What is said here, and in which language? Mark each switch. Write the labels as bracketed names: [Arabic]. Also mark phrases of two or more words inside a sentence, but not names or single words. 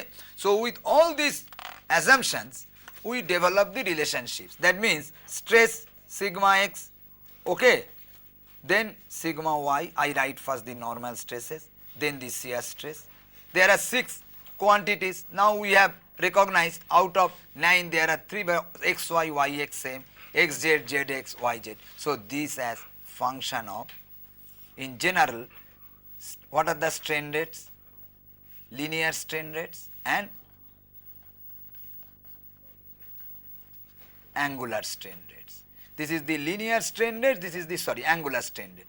[English] So with all these assumptions, we develop the relationships. That means stress sigma x, okay, then sigma y, I write first the normal stresses, then the shear stress. There are 6 quantities. Now we have recognized out of 9 there are 3 x, y, y, x same, x, z, z, x, y, z. So these as function of, in general, what are the strain rates? Linear strain rates and angular strain rates. This is the linear strain rate, this is the angular strain rate.